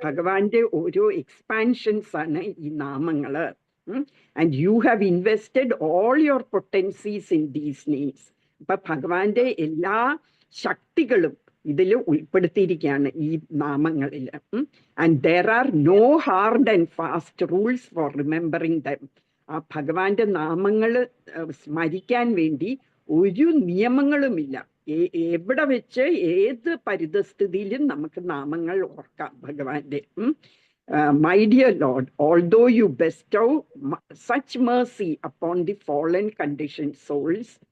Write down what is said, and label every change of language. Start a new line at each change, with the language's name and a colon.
Malayalam: ഭഗവാന്റെ ഓരോ എക്സ്പാൻഷൻസ് ആണ് ഈ നാമങ്ങള്.
English: And you have invested all your potencies in these names.
Malayalam: അപ്പൊ ഭഗവാന്റെ എല്ലാ ശക്തികളും ഇതിൽ ഉൾപ്പെടുത്തിയിരിക്കുകയാണ് ഈ നാമങ്ങളിൽ.
English: And there are no hard and fast rules for remembering them.
Malayalam: ആ ഭഗവാന്റെ നാമങ്ങൾ സ്മരിക്കാൻ വേണ്ടി ഒരു നിയമങ്ങളുമില്ല. എവിടെ വെച്ച് ഏത് പരിതസ്ഥിതിയിലും നമുക്ക് നാമങ്ങൾ ഓർക്കാം ഭഗവാന്റെ.
English: My dear Lord, although you bestow such mercy upon the fallen conditioned souls,